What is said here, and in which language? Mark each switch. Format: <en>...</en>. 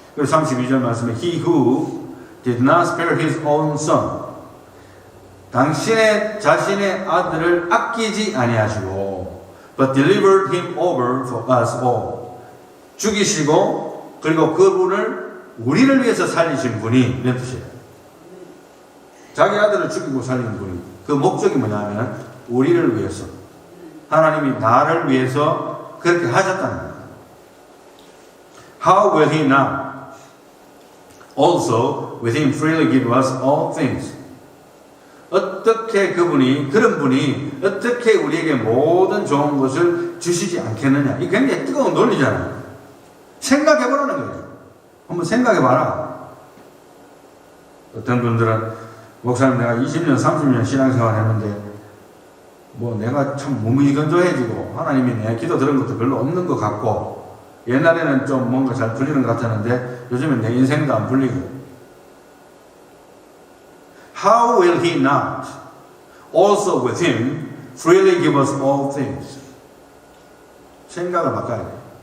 <ko>그래서 32절 말씀에</ko> <en>He who did not spare his own son</en> <ko>당신의 자신의 아들을 아끼지 아니하시고</ko> <en>but delivered him over for us all</en> <ko>죽이시고 그리고 그분을 우리를 위해서 살리신 분이 이런 뜻이에요. 자기 아들을 죽이고 살린 분이 그 목적이 뭐냐면 우리를 위해서 하나님이 나를 위해서 그렇게 하셨다는 거예요.</ko> <en>How will he not also with him freely give us all things?</en> <ko>어떻게 그런 분이 어떻게 우리에게 모든 좋은 것을 주시지 않겠느냐? 이 굉장히 뜨거운 논리잖아요. 생각해보라는 거예요. 한번 생각해봐라. 어떤 분들은 목사님 내가 20년 30년 신앙생활 했는데 뭐 내가 참 몸이 건조해지고 하나님이 내 기도 들은 것도 별로 없는 것 같고 옛날에는 좀 뭔가 잘 풀리는 것 같았는데 요즘엔 내 인생도 안 풀리고</ko> <en>How will he not also with him freely give us all things?</en> <ko>생각을 바꿔야 돼요.</ko>